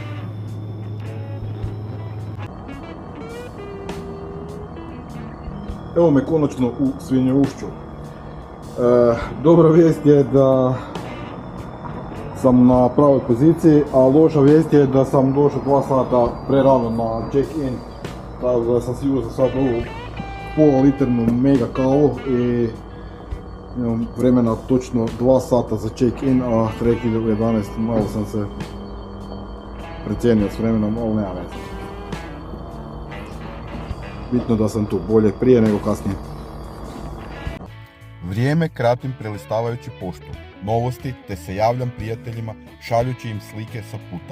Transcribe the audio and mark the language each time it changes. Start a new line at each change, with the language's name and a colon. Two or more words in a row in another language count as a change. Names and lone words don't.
Croatian: Evo me konačno u Svinje Ušću. Dobra vijest je da sam na pravoj poziciji, a loša vijest je da sam došao 2 sata prerano na check-in, tako da sam si uzeo sad ovu pola liternu mega kavu i imam vremena točno 2 sata za check-in, a trek ide u 11, malo sam se precijenio s vremenom, ali nema veze. Bitno da sam tu, bolje prije nego kasnije. Vrijeme kratim prelistavajući poštu, novosti te se javljam prijateljima šaljući im slike sa puta.